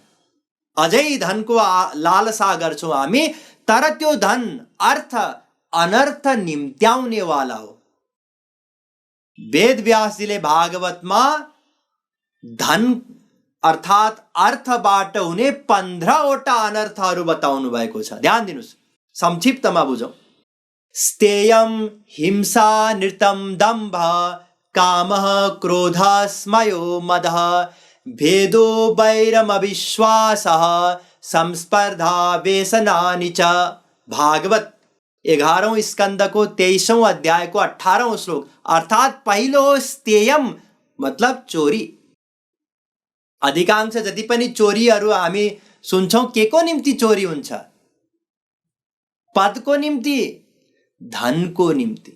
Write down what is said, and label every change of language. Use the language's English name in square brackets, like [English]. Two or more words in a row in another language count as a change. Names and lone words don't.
[Nepali] अझै धनको लालसा गर्छौँ हामी, तर त्यो धन अर्थ अनर्थ निम्त्याउने वाला हो। वेदव्यासजीले भागवतमा धन अर्थात् अर्थबाट हुने 15वटा अनर्थहरू बताउनु भएको छ। ध्यान दिनुस्, संक्षिप्तमा बुझौँ। [Sanskrit] स्तेयं हिंसा, नृतं, दम्भ, कामः, क्रोधः, स्मयो, मदः, भेदो, वैरमविश्वासः, संस्पर्धा, व्यसनानि च। [Nepali] भागवत 11औं स्कंदको 23औं अध्यायको 18औं श्लोक। अर्थात् पहिलो स्तेयम मतलब चोरी। अधिकांश जति पनि चोरीहरू हामी सुन्छौं, के को निम्ति चोरी हुन्छ? पदको निम्ति, धनको निम्ति।